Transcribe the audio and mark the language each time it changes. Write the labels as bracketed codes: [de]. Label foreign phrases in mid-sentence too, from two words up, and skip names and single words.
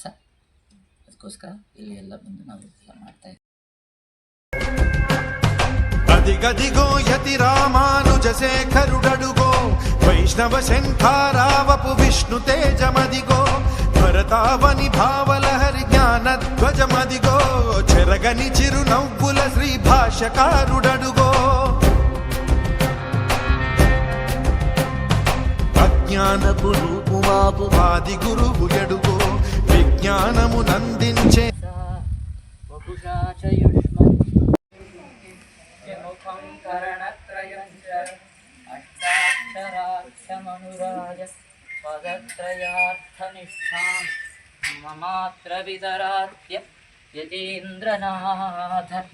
[kn] ಅದಕ್ಕೋಸ್ಕರ ಇಲ್ಲಿ ಎಲ್ಲ ಬಂದು ನಾವು ಎಲ್ಲ ಮಾಡ್ತಾ ಇದ್ದೀವಿ. [te] అదిగదిగో యతి రామానుజ శేఖరుడడుగో వైష్ణవ శంఖారావపు విష్ణు తేజమదిగో భరతావని భావలహరి జ్ఞాన ధ్వజమదిగో చెరగని చిరు నవ్వుల శ్రీ భాషకారుడడుగో అజ్ఞానపు రూపుమాపు ఆది గురువు ఎడుగో విజ్ఞానము నందించే [sa] పదత్రయార్థనిష్టాం మమాత్ర విదరాత్య యతీంద్రనాథ